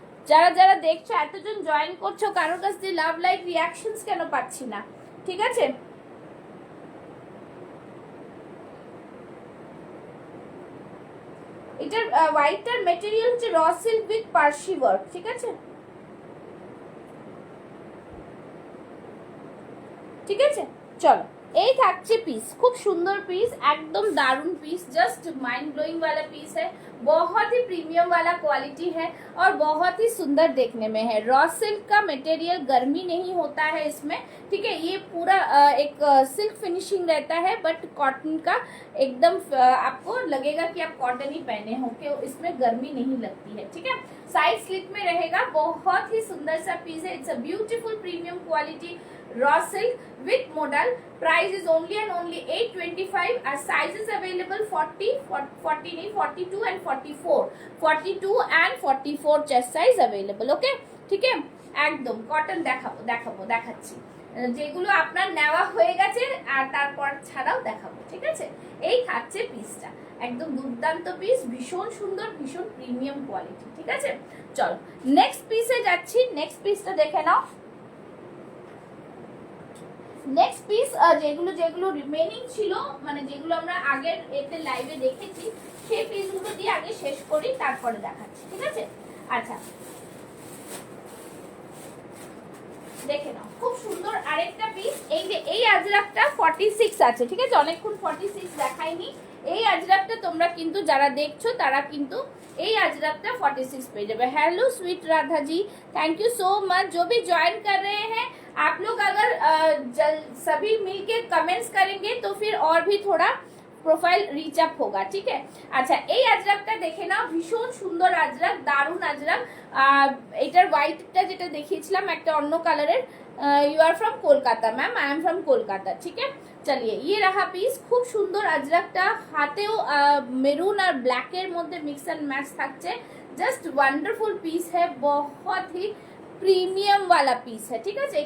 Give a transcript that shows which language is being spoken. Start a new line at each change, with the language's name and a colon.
Bangla: যারা যারা দেখছো, এতজন জয়েন করছো, কারোর কাছ দিয়ে লাভ লাইক রিয়াকশনস কেন পাচ্ছি না, ঠিক আছে। এটার হোয়াইটটার মেটেরিয়াল হচ্ছে raw silk with Parsi work, ঠিক আছে, ঠিক আছে। চলো এই থাকছে পিस,
Hindi: खूब सुंदर पीस, एकदम दारुण पीस, जस्ट माइंड ब्लोइंग वाला पीस है, बहुत ही प्रीमियम वाला क्वालिटी है और बहुत ही सुंदर देखने में है। रॉ सिल्क का मटेरियल गर्मी नहीं होता है इसमें, ठीक है। ये पूरा एक सिल्क फिनिशिंग रहता है, बट कॉटन का एकदम आपको लगेगा कि आप कॉटन ही पहने हो, कि इसमें गर्मी नहीं लगती है, ठीक है। साइड स्लिट में रहेगा, बहुत ही सुंदर सा पीस है।
English: it's a beautiful premium quality raw silk with modal, price is only and only 825 and sizes available 40
Hindi: नहीं
English: 42 and 44, 42 and 44 chest size available, okay,
Hindi: ठीक है।
Bangla: একদম কটন দেখাচ্ছি, যেগুলো আপনার নেওয়া হয়ে গেছে আর তারপর ছাড়াও দেখাবো, ঠিক আছে। এই থাকছে পিসটা, একদম দুর্দান্ত পিস, ভীষণ সুন্দর, ভীষণ প্রিমিয়াম কোয়ালিটি, ঠিক আছে। চলো নেক্সট পিসে যাচ্ছি, নেক্সট পিসটা দেখে নাও। নেক্সট পিস যেগুলো যেগুলো রিমেনিং ছিল, মানে যেগুলো আমরা আগের এতে লাইভে দেখেছি, সেই পিসগুলো দিয়ে আগে শেষ করি, তারপরে দেখাচ্ছি, ঠিক আছে। আচ্ছা দেখে নাও, খুব সুন্দর আরেকটা পিস। এই যে এই আজরাকটা 46 আছে, ঠিক আছে, অনেকক্ষণ 46 দেখাইনি। এই আজরাকটা তোমরা কিন্তু যারা দেখছো তারা কিন্তু এই আজরাকটা 46 পেয়ে যাবে।
Hindi: Hello sweet Radha ji, thank you so much. जो भी ज्वाइन कर रहे हैं आप लोग, अगर सभी मिलके कमेंट्स करेंगे तो फिर और भी थोड़ा প্রোফাইল রিচ আপ হোগা,
Bangla: ঠিক আছে। আচ্ছা এই আজরাকটা দেখে নাও, ভীষণ সুন্দর আজরাক, দারুণ আজরাক। এটার হোয়াইটটা যেটা দেখিয়েছিলাম একটা অন্য কালারের।
English: you are from Kolkata ma'am, I am from Kolkata,
Bangla: ঠিক আছে।
Hindi: চলিয়ে ইয়ে রাহা পিস,
Bangla: খুব সুন্দর আজরাকটা, হাতেও মেরুন আর ব্ল্যাকের মধ্যে মিক্স অ্যান্ড ম্যাচ থাকছে, জাস্ট ওয়ান্ডারফুল পিস হ্যাঁ,
Hindi: বহুত হি প্রিমিয়াম वाला পিস হ্যাঁ,
Bangla: ঠিক আছে।